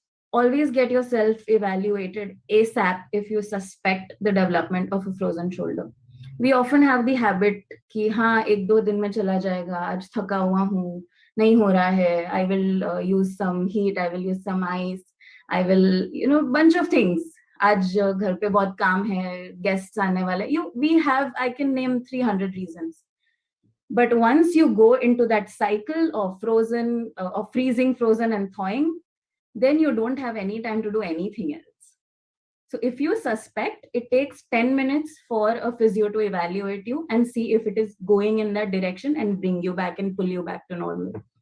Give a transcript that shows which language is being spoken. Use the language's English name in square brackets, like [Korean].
[English] Always get yourself evaluated ASAP if you suspect the development of a frozen shoulder. We often have the habit [Hindi] कि हाँ 1-2 दिन में चला जाएगा, आज थका हुआ हूँ, नहीं हो रहा है, [English] I will use some heat, I will use some ice, I will, bunch of things. [Hindi] आज घर पे बहुत काम है, guests आने वाले. [English] I can name 300 reasons. But once you go into that cycle of freezing, frozen, and thawing, then you don't have any time to do anything else. So if you suspect, it takes 10 minutes for a physio to evaluate you and see if it is going in that direction and bring you back and pull you back to normal.